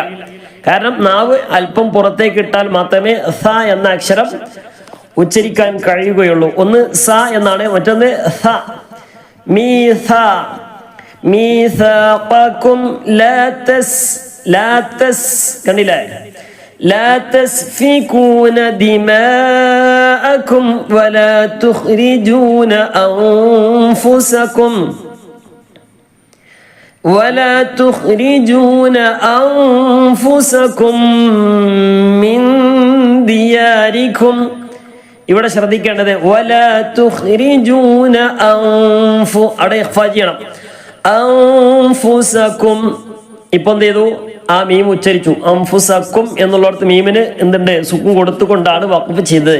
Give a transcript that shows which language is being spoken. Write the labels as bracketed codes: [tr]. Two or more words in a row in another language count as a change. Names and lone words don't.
[ml] കാരണം നാവ് അല്പം പുറത്തേക്ക് ഇട്ടാൽ മാത്രമേ സ എന്ന അക്ഷരം ഉച്ചരിക്കാൻ കഴിയുകയുള്ളൂ. ഒന്ന് സ എന്നാണ്, മറ്റൊന്ന് സ. [ar] ميثاقكم لا تس [ml] കണ്ടില്ലേ? [ar] لا تسفكون دماءكم ولا تخرجون أنفسكم من دياركم. [ml] ഇവിടെ ശ്രദ്ധിക്കേണ്ടത് [ar] ولا تخرجون [ml] അവിടെ ഇഖ്ഫാ ചെയ്യണം. അൻഫുസക്കും. ഇപ്പൊ എന്ത് ചെയ്തു? ആ മീം ഉച്ചരിച്ചു. അംഫുസക്കും എന്നുള്ളിടത്ത് മീമിന് എന്തുണ്ട്? സുക്കൂൻ കൊടുത്തുകൊണ്ടാണ് വഖഫ് ചെയ്തത്.